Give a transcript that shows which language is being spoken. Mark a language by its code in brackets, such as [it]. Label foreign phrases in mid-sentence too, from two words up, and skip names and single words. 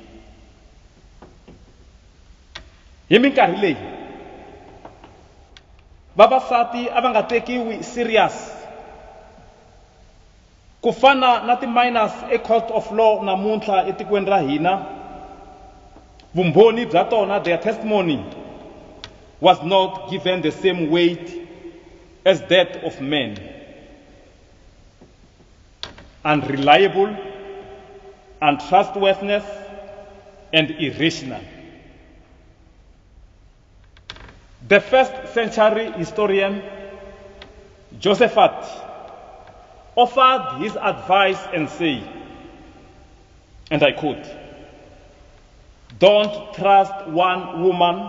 [ts] Hi minkarhi leyi vavasati a va nga tekiwi serious, ku fana na ti-minors e- [en] court of law [ts] namuntlha etikweni ra hina. Vumbhoni bya tona, [en] their testimony, was not given the same weight as that of men. Unreliable, untrustworthiness, and irrational. The first century historian Josephat offered his advice and said, and I quote, "Don't trust one woman.